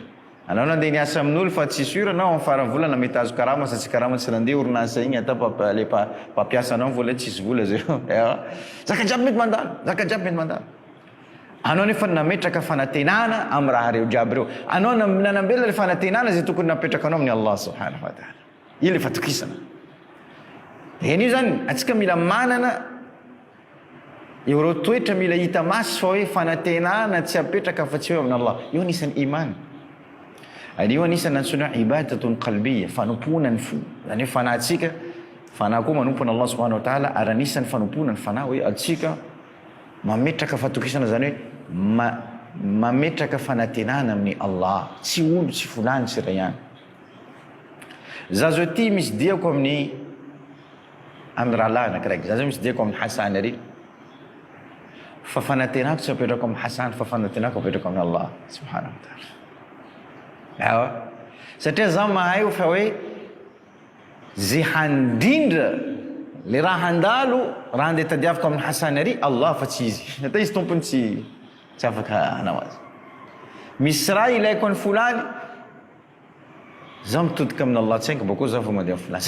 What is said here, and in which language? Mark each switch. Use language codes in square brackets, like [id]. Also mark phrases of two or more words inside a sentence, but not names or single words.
[mg] Anao nandeha niasa amin'olo fa tsy sûr anao amin'ny farany volana mety azo karama, sa tsy karama tsy nandeha orinasa igny atao le mpampiasa anao vola tsisy vola zay. Zaka jiaby mety mandalo, zaka jiaby mety mandalo. Anao nefa nametraka fanantenana amin'ny raha reo jiaby reo. Anao nanambela le fanantenana zay tokony napetraka anao amin'ny [ar] الله سبحانه وتعالى. [mg] Io le fatokisana. Io zany atsika mila manana ireo toetra, mila hita masy fa hoe fanantenana tsy apetraka fa tsy hoe amin'ny Allah. Io anisan'ny iman. Io anisan'ny antsoina [ar] عبادة قلبية, [mg] fanomponan'ny fo. Zany hoe fanahintsika, fanahy koa manompona [ar] الله سبحانه وتعالى, [mg] ary anisan'ny fanomponan'ny fanahy hoe atsika mametraka fatokisana, zany hoe mametraka fanantenana amin'ny Allah, tsy olo, tsy fulany, tsy ray ihany. Za zao ty misy diako amin'ny rahalahy anakiraiky, za zao misy diako amin'ny Hasan ary, fa fanantenako tsy apetrako amin'ny Hasan, fa fanantenako apetrako amin'ny [ar] الله سبحانه وتعالى. [mg] Satria za mahay fa hoe zay handindra le raha handalo, raha andeha tadiavako amin'ny Hasan ary, Allah fa tsy izy. Natao izy tompony tsy afaka hanao azy. Misy raha ilaiko any fulany, za mitodika amin'ny Allah tsainko bakô za fa mandeha amin'ny fulany.